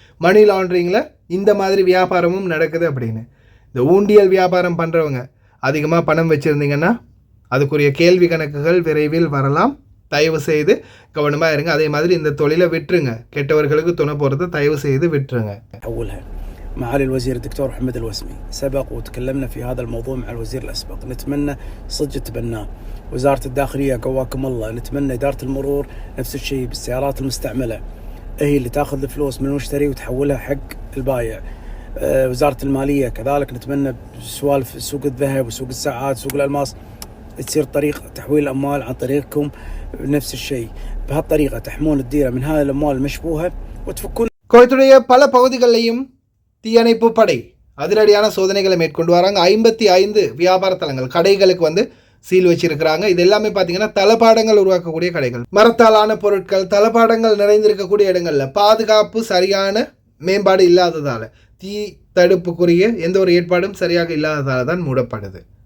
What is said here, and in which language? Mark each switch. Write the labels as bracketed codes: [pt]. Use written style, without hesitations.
[ta] மணி லாண்டரிங்கில் இந்த மாதிரி வியாபாரமும் நடக்குது அப்படின்னு. இந்த ஊண்டியல் வியாபாரம் பண்ணுறவங்க அதிகமாக பணம் வச்சுருந்தீங்கன்னா அதுக்குரிய கேள்வி கணக்குகள் விரைவில் வரலாம். தயவு செய்து கவனமாக இருங்க. அதே மாதிரி இந்த தொழிலை விட்டுருங்க. கெட்டவர்களுக்கு துணை போகிறத தயவு செய்து விட்டுருங்க. [ar] معالي الوزير الدكتور محمد الوسمي سبق وتكلمنا في هذا الموضوع مع الوزير الأسبق، نتمنى صدق تبناه. وزارة الداخلية قواكم الله، نتمنى إدارة المرور نفس الشيء بالسيارات المستعملة هي اللي تاخذ الفلوس من المشتري وتحولها حق البايع. وزارة المالية كذلك نتمنى سوالف سوق الذهب وسوق الساعات وسوق الألماس تصير طريق تحويل الأموال عن طريقكم نفس الشيء. بهالطريقة تحمون الديرة من هذه الأموال المشبوهة وتفكون. [ta] குவைத்துடைய பல பகுதிகளிலையும் தீயணைப்பு படை அதிரடியான சோதனைகளை மேற்கொண்டு வராங்க. 55 வியாபார தலங்கள் கடைகளுக்கு வந்து சீல் வச்சிருக்கிறாங்க. இது எல்லாமே பார்த்தீங்கன்னா தளபாடங்கள் உருவாக்கக்கூடிய கடைகள். மரத்தாலான பொருட்கள், தளபாடங்கள் நிறைந்திருக்கக்கூடிய இடங்களில் பாதுகாப்பு சரியான மேம்பாடு இல்லாததால், தீ தடுப்புக்குரிய எந்த ஒரு ஏற்பாடும் சரியாக இல்லாததால் தான் மூடப்படுது.